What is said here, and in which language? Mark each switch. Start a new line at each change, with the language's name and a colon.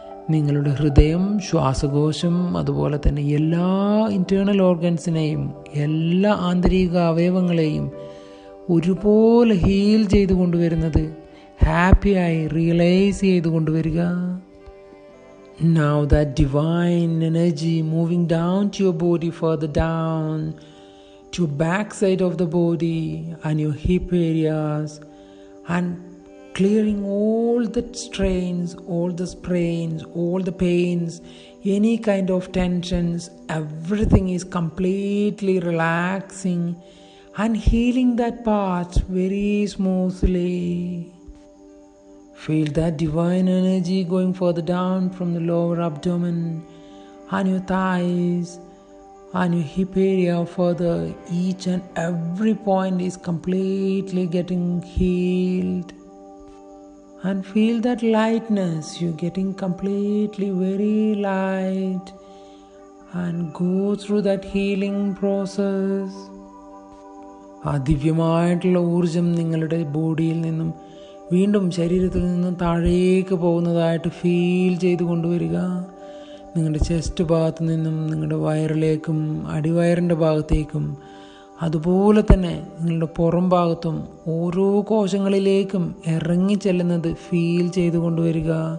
Malayalam: നിങ്ങളുടെ ഹൃദയം, ശ്വാസകോശം, അതുപോലെ തന്നെ എല്ലാ ഇൻറ്റേർണൽ ഓർഗൻസിനെയും, എല്ലാ ആന്തരിക അവയവങ്ങളെയും ഒരുപോലെ ഹീൽ ചെയ്തു കൊണ്ടുവരുന്നത് ഹാപ്പിയായി റിയലൈസ് ചെയ്തു കൊണ്ടുവരിക.
English: Now that divine energy moving down to your body, further down to your back side of the body and your hip areas, and clearing all the strains, all the sprains, all the pains, any kind of tensions, everything is completely relaxing and healing that part very smoothly. Feel that divine energy going further down from the lower abdomen and your thighs and your hip area further. Each and every point is completely getting healed. And feel that lightness. You're getting completely very light. And go through that healing process.
Malayalam: ആ ദിവ്യമായിട്ടുള്ള ഊർജം നിങ്ങളുടെ ബോഡിയിൽ നിന്നും വീണ്ടും ശരീരത്തിൽ നിന്നും താഴേക്ക് പോകുന്നതായിട്ട് ഫീൽ ചെയ്ത് കൊണ്ടുവരിക. നിങ്ങളുടെ ചെസ്റ്റ് ഭാഗത്തു നിന്നും നിങ്ങളുടെ വയറിലേക്കും അടിവയറിൻ്റെ ഭാഗത്തേക്കും അതുപോലെ തന്നെ നിങ്ങളുടെ പുറം ഭാഗത്തും ഓരോ കോശങ്ങളിലേക്കും ഇറങ്ങിച്ചെല്ലുന്നത് ഫീൽ ചെയ്ത് കൊണ്ടുവരിക.